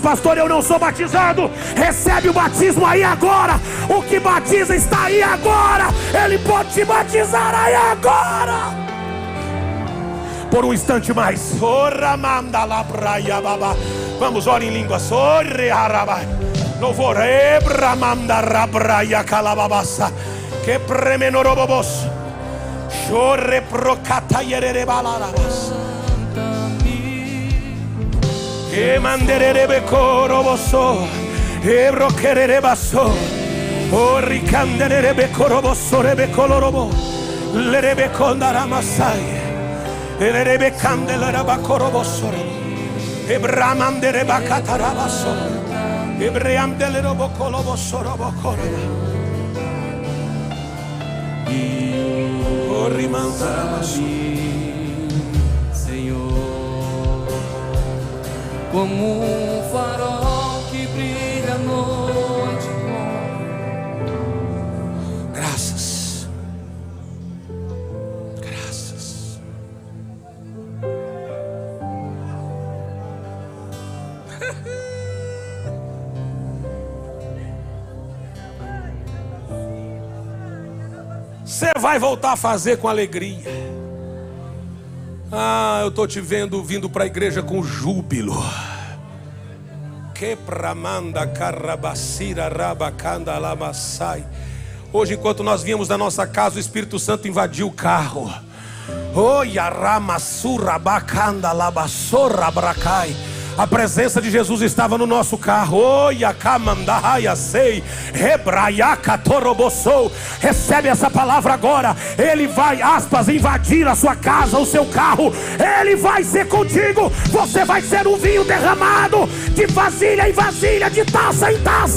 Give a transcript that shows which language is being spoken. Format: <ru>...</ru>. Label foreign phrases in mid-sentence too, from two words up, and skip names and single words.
<pt>Pastor, eu não sou batizado. Recebe o batismo aí agora. O que batiza está aí agora. Ele pode te batizar aí agora. Por um instante mais. Vamos, ore em línguas. Louvor, ebramanda rabraia calababassa, que premenorobobos, chore procata yererebalarabas, E manderebe coroboso. E broquerebaso. O ricanderebe coroboso rebe colorobo. Lerebe condaramasai. Lerebe candelaraba coroboso. E bramandereba catarabaso. E breamdelerobo coloboso robo corona. O rimandarabaso. Como farol que brilha à noite. Graças. Graças. Você vai voltar a fazer com alegria. Eu estou te vendo vindo para a igreja com júbilo. Quebramanda carabacira rabacanda lamassai. Hoje, enquanto nós vínhamos da nossa casa, o Espírito Santo invadiu o carro. Yaramassura bacanda labassorra bracai. A presença de Jesus estava no nosso carro. Recebe essa palavra agora. Ele vai, aspas, invadir a sua casa, o seu carro. Ele vai ser contigo. Você vai ser um vinho derramado de vasilha em vasilha, de taça em taça.</pt>